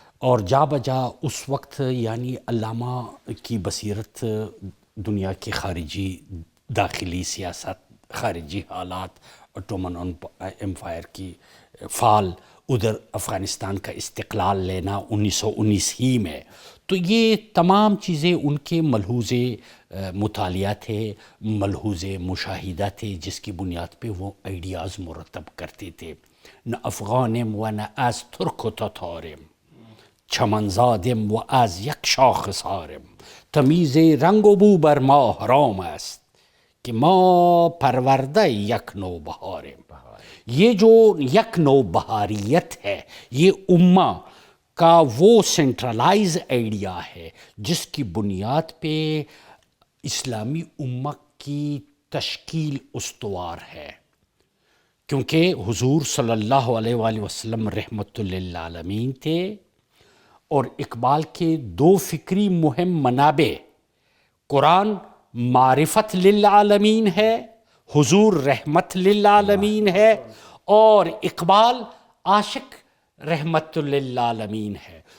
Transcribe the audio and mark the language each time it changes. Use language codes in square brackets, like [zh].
[ur] اور جا بجا اس وقت یعنی علامہ کی بصیرت دنیا کے خارجی داخلی سیاست، خارجی حالات، اوٹومن امپائر کی فال، ادھر افغانستان کا استقلال لینا 1919 ہی میں، تو یہ تمام چیزیں ان کے ملحوظ مطالعہ تھے، ملحوظ مشاہدہ تھے، جس کی بنیاد پہ وہ آئیڈیاز مرتب کرتے تھے. [fa] نہ افغانم و نہ از ترک و تتارم، چمن زادم و از یک شاخ سارم، تمیز رنگ و بو بر ما حرام است کہ ما پرورده یک نو بہارم. [ur] یہ جو یک نو بہاریت ہے، یہ امہ کا وہ سینٹرلائز آئیڈیا ہے جس کی بنیاد پہ اسلامی امہ کی تشکیل استوار ہے. کیونکہ حضور صلی اللہ علیہ وآلہ وسلم رحمت للعالمین تھے، اور اقبال کے دو فکری مہم منابع، قرآن معرفت للعالمین ہے، حضور رحمت للعالمین ہے، اور اقبال عاشق رحمت للعالمین ہے.